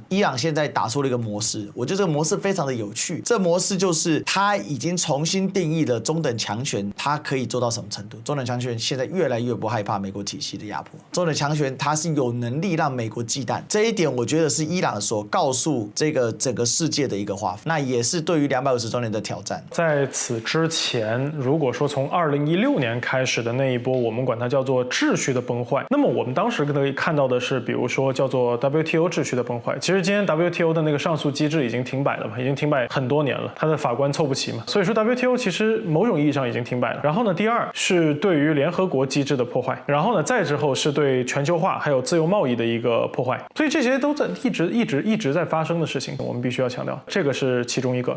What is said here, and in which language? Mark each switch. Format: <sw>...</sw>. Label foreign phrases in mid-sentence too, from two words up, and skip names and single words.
<zh>伊朗現在打出了一個模式，我覺得這個模式非常的有趣。這模式就是它已經重新定義了中等強權，它可以做到什麼程度？中等強權現在越來越不害怕美國體系的壓迫，中等強權它是有能力讓美國忌憚。這一點我覺得是伊朗所告訴這個整個世界的一個話，那也是對於250周年的挑戰。在此之前，如果說從2016年開始的那一波，我們管它叫做秩序的崩壞，那麼我們當時可以看到的是，比如說叫做 WTO 秩序的崩壞。其實今天 WTO 的那個上訴機制已經停擺了嘛，已經停擺很多年了，它的法官湊不齊嘛，所以說 WTO 其實某種意義上已經停擺了。然後呢，第二是對於聯合國機制的破壞，然後呢，再之後是对全球化還有自由貿易的一個破壞，所以這些都在一直在發生的事情，我們必須要強調，這個是其中一個。</zh>